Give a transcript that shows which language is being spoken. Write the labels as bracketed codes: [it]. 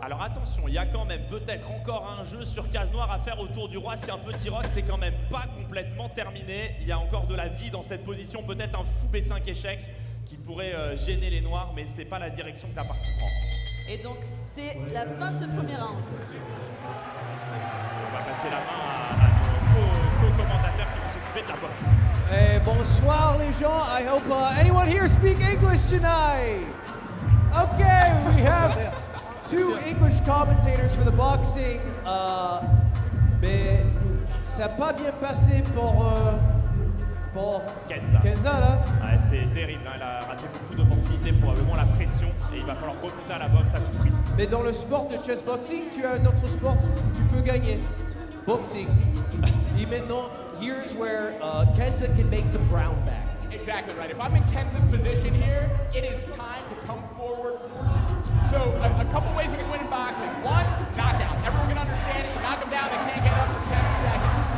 [fr] Alors attention, il y a quand même peut-être encore un jeu sur case noire à faire autour du roi, si un petit rock, c'est quand même pas complètement terminé, il y a encore de la vie dans cette position, peut-être un fou B5 échec qui pourrait gêner les noirs, mais c'est pas la direction que la partie prend. Et donc c'est la fin de ce premier round. On va passer la main à nos co-commentateurs qui vont s'occuper de la boxe. Hey, bonsoir les gens. [en] I hope anyone here speak English tonight. Okay, we have 2 English commentators for the boxing. [fr] Mais ça n'a pas bien passé pour Kenza là. Ouais, c'est terrible, hein. Elle a raté beaucoup d'opportunités, probablement la pression, et il va falloir remonter à la boxe à tout prix. Mais dans le sport de chessboxing, tu as un autre sport où tu peux gagner. [en] Boxing. [fr] Et maintenant, [en] here's where Kenza can make some ground back. Exactly right. If I'm in Kenza's position here, it is time to come forward. So a couple ways you can win in boxing. 1, knockout. Everyone can understand it. You knock them down, they can't get up for 10 seconds.